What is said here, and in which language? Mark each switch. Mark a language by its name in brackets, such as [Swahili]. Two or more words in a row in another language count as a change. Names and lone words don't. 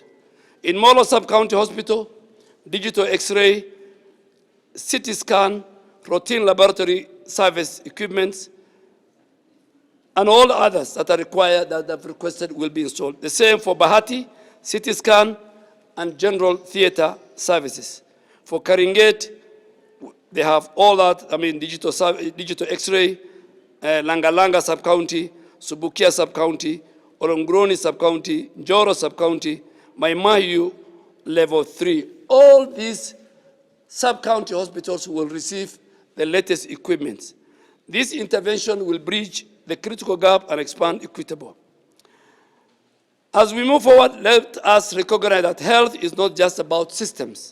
[English] In Molo Sub-County Hospital, digital X-ray, CT scan, routine laboratory service equipments, and all others that are required, that have requested, will be installed. The same for Bahati, CT scan, and general theater services. For Karingate, they have all that, digital X-ray, Langalanga Sub-County, Subukia Sub-County, Orongroni Sub-County, Njoro Sub-County, Maimahiu Level 3. All these sub-county hospitals will receive the latest equipment. This intervention will bridge the critical gap and expand equitable. As we move forward, let us recognize that health is not just about systems.